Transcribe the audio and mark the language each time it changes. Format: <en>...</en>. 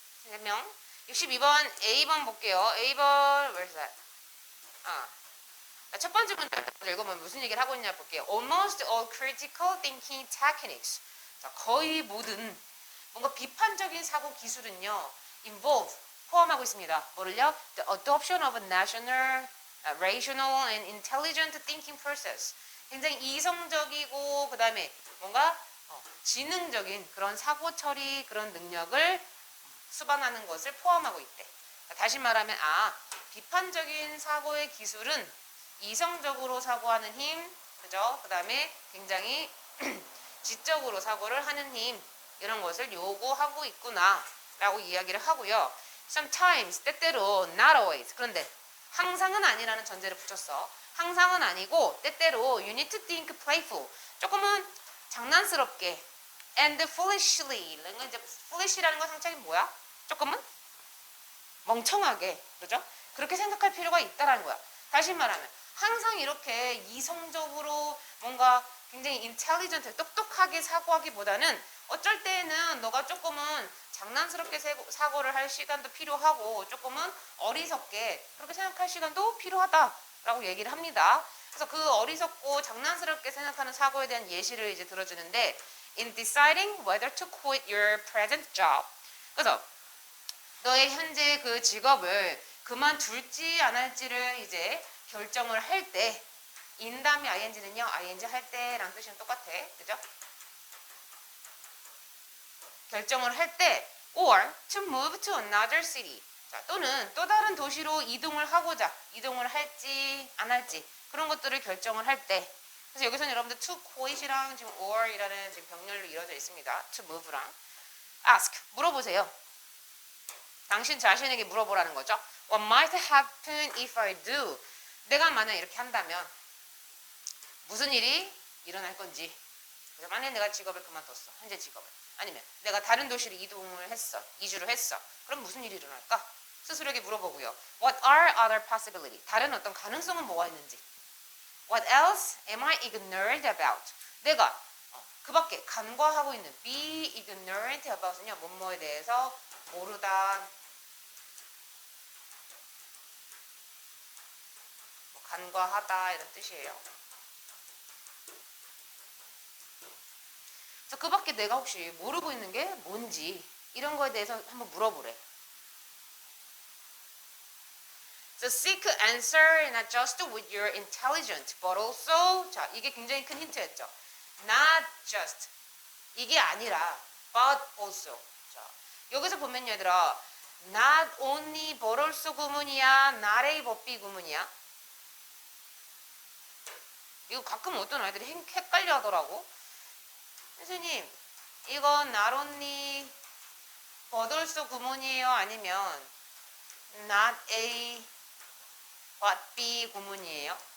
<ko>3명. 62번 A번 볼게요. A번</ko> <en>where's that?</en> <ko>첫 번째 문제 읽어보면 무슨 얘기를 하고 있냐 볼게요.</ko> <en>Almost all critical thinking techniques.</en> <ko>자, 거의 모든 뭔가 비판적인 사고 기술은요. involve, 포함하고 있습니다. 뭐를요?</ko> <en>The adoption of a national, rational and intelligent thinking process.</en> <ko>굉장히 이성적이고 그 다음에 뭔가 지능적인 그런 사고 처리 그런 능력을 수반하는 것을 포함하고 있대. 다시 말하면 비판적인 사고의 기술은 이성적으로 사고하는 힘, 그죠? 그 다음에 굉장히 지적으로 사고를 하는 힘 이런 것을 요구하고 있구나 라고 이야기를 하고요.</ko> <en>Sometimes, 때때로, not always.</en> <ko>그런데 항상은 아니라는 전제를 붙였어. 항상은 아니고 때때로</ko> <en>you need to think playful.</en> <ko>조금은 장난스럽게</ko> <en>and foolishly.</en> <ko>이제 foolish라는 건 상당히 뭐야? 조금은 멍청하게, 그죠? 그렇게 생각할 필요가 있다라는 거야. 다시 말하면 항상 이렇게 이성적으로 뭔가 굉장히 intelligent, 똑똑하게 사고하기보다는 어쩔 때는 너가 조금은 장난스럽게 사고를 할 시간도 필요하고 조금은 어리석게 그렇게 생각할 시간도 필요하다라고 얘기를 합니다. 그래서 그 어리석고 장난스럽게 생각하는 사고에 대한 예시를 이제 들어주는데</ko> <en>in deciding whether to quit your present job.</en> <ko>그래서 너의 현재 그 직업을 그만둘지 안 할지를 이제 결정을 할 때, in 다음에 ing는요, ing 할 때랑 뜻이랑 똑같아. 그죠? 결정을 할 때,</ko> <en>or to move to another city.</en> <ko>자, 또는 또 다른 도시로 이동을 하고자, 이동을 할지 안 할지, 그런 것들을 결정을 할 때. 그래서 여기서는 여러분들 to quit이랑 지금 or이라는 지금 병렬로 이루어져 있습니다. to move랑. ask, 물어보세요. 당신 자신에게 물어보라는 거죠.</ko> <en>What might happen if I do?</en> <ko>내가 만약 이렇게 한다면 무슨 일이 일어날 건지. 만약에 내가 직업을 그만뒀어. 현재 직업을. 아니면 내가 다른 도시로 이동을 했어. 이주를 했어. 그럼 무슨 일이 일어날까? 스스로에게 물어보고요.</ko> <en>What are other possibilities?</en> <ko>다른 어떤 가능성은 뭐가 있는지.</ko> <en>What else am I ignorant about?</en> <ko>내가 그 밖에 간과하고 있는 be ignorant about은요. 뭐뭐에 대해서 모르다, 간과하다 이런 뜻이에요. 그래서 그 밖에 내가 혹시 모르고 있는 게 뭔지 이런 거에 대해서 한번 물어보래.</ko> <en>So seek answer not just with your intelligence, but also</en> <ko>자 이게 굉장히 큰 힌트였죠.</ko> <en>Not just</en> <ko>이게 아니라</ko> <en>but also.</en> <ko>자 여기서 보면 얘들아 not only but also 구문이야, not a but b 구문이야. 이거 가끔 어떤 아이들이 헷갈려 하더라고. 선생님, 이거 not only but also 구문이에요? 아니면 not A but B 구문이에요?</ko>